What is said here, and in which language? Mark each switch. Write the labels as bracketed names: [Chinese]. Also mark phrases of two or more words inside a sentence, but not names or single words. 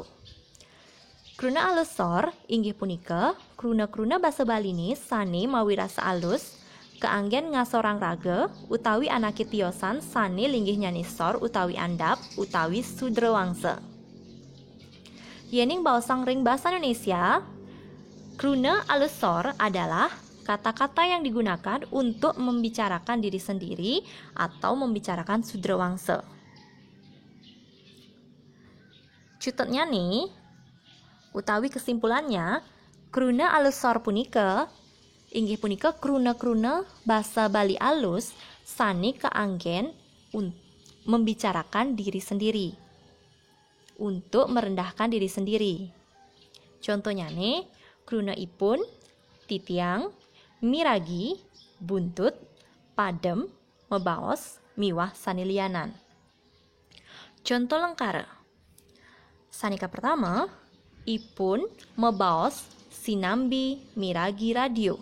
[Balinese] Kruna alus sor inggih punika kruna-kruna basa Balini sane mawi rasa alus keanggen ngasorang raga utawi anake tiosan sane linggih nyanyi sor utawi andap utawi sudra wangsa. Yening baosang ring [Indonesian] bahasa Indonesia, kruna alus sor adalah kata-kata yang digunakan untuk membicarakan diri sendiri atau membicarakan sudra wangsa. [Balinese] Cututnya nih, utawi kesimpulannya, kruna alus sor punika inggih punika kruna-kruna basa Bali alus sane kaanggen [Indonesian] membicarakan diri sendiri, untuk merendahkan diri sendiri. Contohnya nih, [Balinese] kruna ipun, titiang, miragi, buntut, padem, mebaos, miwah sanilianan. Contoh lengkara. Sanika pertama, ipun mebaos sinambi miragi radio.